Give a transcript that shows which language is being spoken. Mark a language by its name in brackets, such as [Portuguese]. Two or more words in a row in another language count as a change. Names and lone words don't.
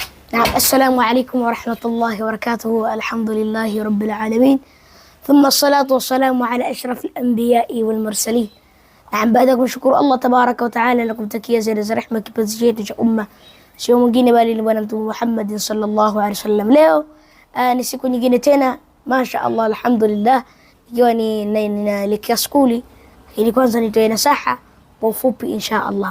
[Arabic] نعم. السلام عليكم ورحمة الله وبركاته. الحمد لله رب العالمين، ثم الصلاة والسلام على أشرف الأنبياء والمرسلين. نعم, [Swahili] baada ya kumshukuru Allah [Arabic] تبارك وتعالى [Swahili] na kumtakia ziada za rehema kipenzi chetu cha umma, sio mwingine bali ni bwana Mtume Muhammad [Arabic] صلى الله عليه وسلم. [Swahili] Leo ni siku nyingine tena, [Arabic] ما شاء الله, [Swahili] alhamdulillah, ikiwa ni naelekea skuli, ili kwanza nitoe nasaha kwa ufupi [Arabic] إن شاء الله.